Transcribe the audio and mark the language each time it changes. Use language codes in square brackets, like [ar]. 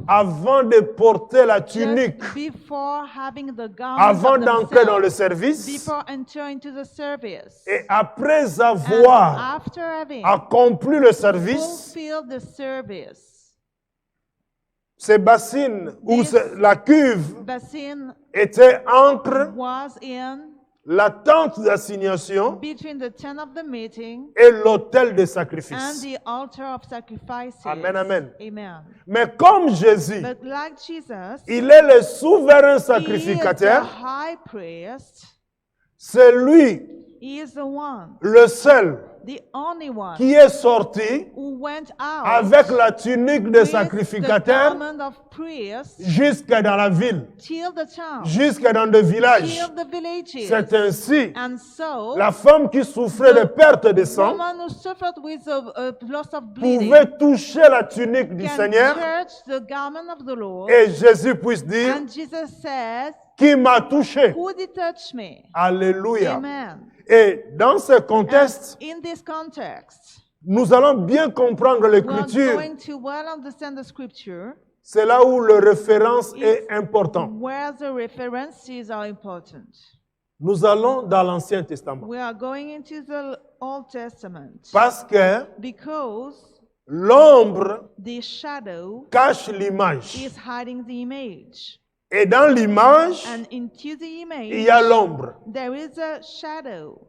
[fr] avant de porter la tunique, [en] just before having the garment [fr] avant [en] of [fr] d'entrer dans le [en] themselves, [fr] service. [en] before entering into the service. [fr] Et après [en] And [fr] avoir [en] after having [fr] accompli le service, [en] fulfilled the service, [fr] ces bassines ou [en] This [fr] la cuve [en] basin [fr] était entre [en] was in [fr] la tente d'assignation [en] between the tent of the meeting [fr] et l'autel de [en] and [fr] sacrifice. [en] the altar of sacrifices. Amen, amen. Amen. [fr] Mais comme Jésus, [en] But like Jesus, [fr] il est le souverain [en] he is the [fr] sacrificateur, [en] high priest. [fr] c'est lui [en] He is the one, [fr] le seul [en] the only one [fr] qui est sorti [en] who went out [fr] avec la tunique de [en] with the [fr] sacrificateur [en] garment of priest [fr] jusque dans la ville, [en] till the town, [fr] jusque dans le village. [en] till the villages. [fr] C'est ainsi, [en] And so, [fr] la femme qui souffrait de perte de sang [en] woman who suffered with a loss of bleeding [fr] pouvait toucher la tunique du [en] can [fr] Seigneur [en] touch the garment of the Lord. [fr] et Jésus puisse dire, [en] And Jesus says, [fr] qui m'a touché. [en] who did touch me? Alléluia. Amen. [fr] Et dans ce [en] And [fr] contexte, [en] in this context, [fr] nous allons bien comprendre [en] we are [fr] l'écriture. [en] going to well understand the scripture [fr] C'est là où le référence est important. [en] where the references are important. [fr] Nous allons dans l'Ancien Testament. [en] We are going into the Old Testament [fr] Parce que [en] because [fr] l'ombre [en] the shadow [fr] cache l'image. [en] is hiding the image. [fr] Et dans l'image, [en] And into the [fr] il y a [en] image, [fr] l'ombre. [en] there is a shadow.